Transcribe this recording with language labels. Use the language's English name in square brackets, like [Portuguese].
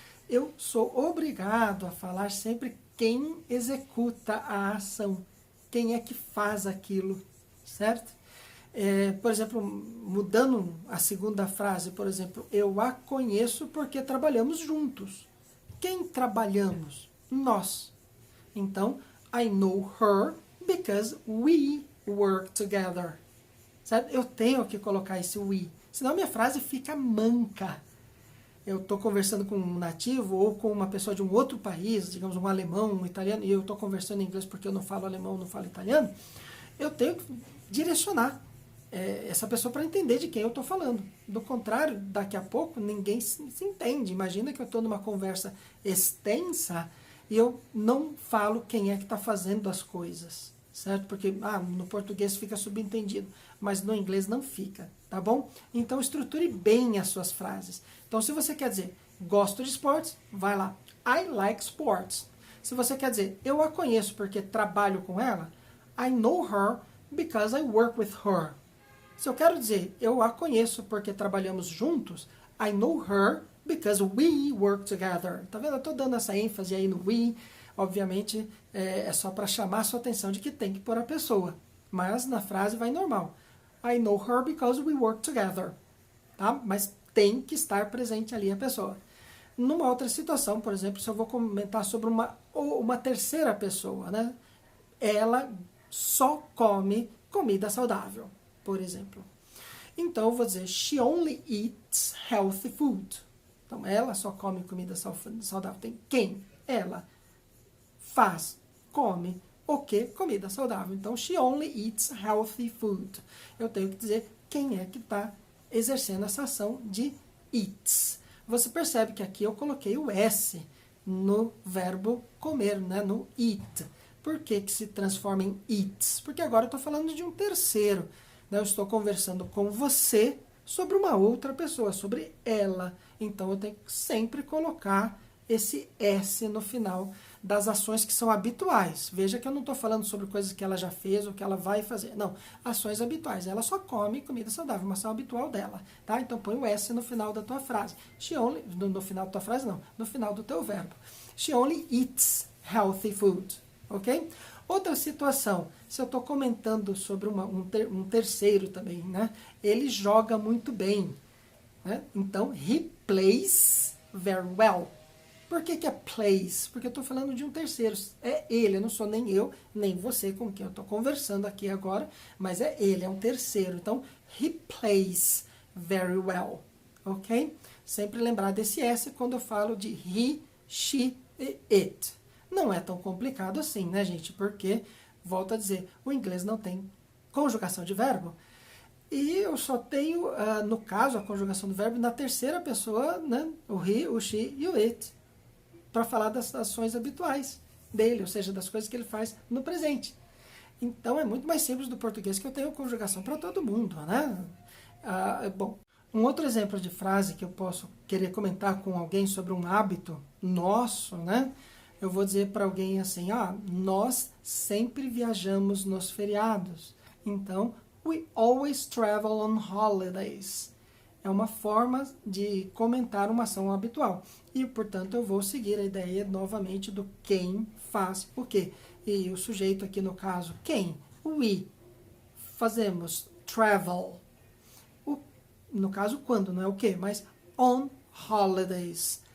[Portuguese] Eu sou obrigado a falar sempre quem executa a ação. Quem é que faz aquilo, certo? Por exemplo, mudando a segunda frase, por exemplo, eu a conheço porque trabalhamos juntos. Quem trabalhamos? Nós. [English] Então, I know her because we work together. [Portuguese] Certo? Eu tenho que colocar esse we, senão minha frase fica manca. Eu estou conversando com um nativo ou com uma pessoa de um outro país, digamos um alemão, um italiano, e eu estou conversando em inglês porque eu não falo alemão, não falo italiano, eu tenho que direcionar essa pessoa para entender de quem eu estou falando. Do contrário, daqui a pouco ninguém se entende. Imagina que eu estou numa conversa extensa e eu não falo quem é que está fazendo as coisas, certo? Porque no português fica subentendido, mas no inglês não fica, tá bom? Então estruture bem as suas frases. Então, se você quer dizer gosto de esportes, vai lá, [English] I like sports. [Portuguese] Se você quer dizer eu a conheço porque trabalho com ela, [English] I know her because I work with her. [Portuguese] Se eu quero dizer eu a conheço porque trabalhamos juntos, [English] I know her because we work together. [Portuguese] Tá vendo? Eu estou dando essa ênfase aí no we. Obviamente, é só para chamar a sua atenção de que tem que pôr a pessoa. Mas na frase vai normal. [English] I know her because we work together. [Portuguese] Tá? Mas tem que estar presente ali a pessoa. Numa outra situação, por exemplo, se eu vou comentar sobre uma terceira pessoa, né? Ela só come comida saudável, por exemplo. Então, eu vou dizer, [English] she only eats healthy food. [Portuguese] Então, ela só come comida saudável. Tem quem? Ela. faz, come o que? Comida saudável. [English] Então, she only eats healthy food. [Portuguese] Eu tenho que dizer quem é que está exercendo essa ação de eats. Você percebe que aqui eu coloquei o S no verbo comer, né? No eat. Por que que se transforma em eats? Porque agora eu estou falando de um terceiro. Né? Eu estou conversando com você sobre uma outra pessoa, sobre ela. Então eu tenho que sempre colocar esse S no final das ações que são habituais. Veja que eu não estou falando sobre coisas que ela já fez ou que ela vai fazer. Não, ações habituais. Ela só come comida saudável, uma ação habitual dela. Tá? Então põe o S no final da tua frase. She only, no final da tua frase não, no final do teu verbo. [English] She only eats healthy food. [Portuguese] Ok? Outra situação, se eu estou comentando sobre um terceiro também, né? Ele joga muito bem. Né? [English] Então, he plays very well. [Portuguese] Por que que é plays? Porque eu estou falando de um terceiro. É ele, eu não sou nem eu, nem você com quem eu estou conversando aqui agora, mas é ele, é um terceiro. [English] Então, he plays very well. [Portuguese] Ok? Sempre lembrar desse S quando eu falo de he, she e it. Não é tão complicado assim, né, gente? Porque, volto a dizer, o inglês não tem conjugação de verbo. E eu só tenho, no caso, a conjugação do verbo na terceira pessoa, né? O he, o she e o it. Para falar das ações habituais dele, ou seja, das coisas que ele faz no presente. Então, é muito mais simples do português que eu tenho conjugação para todo mundo, né? Bom, um outro exemplo de frase que eu posso querer comentar com alguém sobre um hábito nosso, né? Eu vou dizer para alguém assim, nós sempre viajamos nos feriados. [English] Então, we always travel on holidays. [Portuguese] É uma forma de comentar uma ação habitual. E, portanto, eu vou seguir a ideia novamente do quem faz o quê. E o sujeito aqui, no caso, quem? We. Fazemos travel. No caso, quando, não é o quê, mas [English] on holidays.